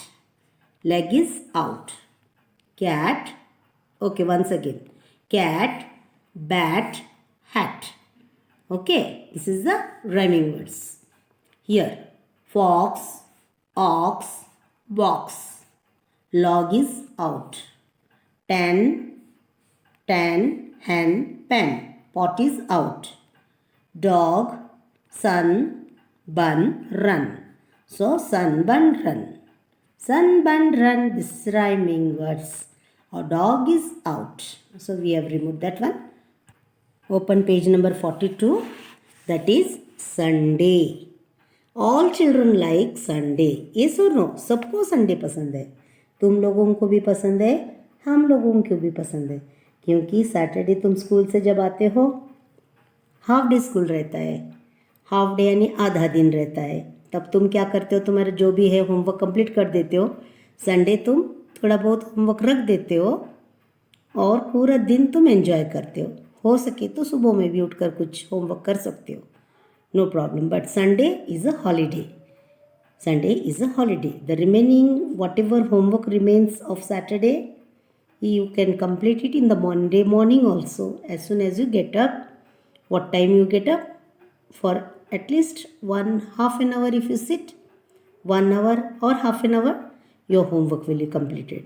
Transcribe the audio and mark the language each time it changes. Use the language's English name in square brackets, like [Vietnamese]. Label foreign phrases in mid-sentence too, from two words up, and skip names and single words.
[English] Leg is out. Cat, okay, once again. Cat, bat, hat. Okay, this is the rhyming words. Here, fox, ox, box. Log is out. Tan, hen, pen. Pot is out. Dog, sun, bun, run. So, sun, bun, run. Sun, bun, run. This is rhyming words. Our dog is out. So, we have removed that one. Open page number 42. That is Sunday. All children like Sunday. Yes or no? [Hindi] सबको संडे पसंद है. तुम लोगों को भी पसंद है, हम लोगों को भी पसंद है. क्योंकि सैटरडे तुम स्कूल से जब आते हो, [English] half day school [Hindi] रहता है. [English] half day [Hindi] यानी आधा दिन रहता है. तब तुम क्या करते हो? तुम्हारा जो भी है [English] homework complete [Hindi] कर देते हो. संडे तुम थोड़ा बहुत होमवर्क रख देते हो और पूरा दिन तुम एंजॉय करते हो सके तो सुबह में भी उठकर कुछ होमवर्क कर सकते हो. [English] No problem. But Sunday is a holiday. Sunday is a holiday. The remaining whatever homework remains of Saturday, you can complete it in the Monday morning also. As soon as you get up, what time you get up? For at least half an hour if you sit, 1 hour or half an hour, your homework will be completed.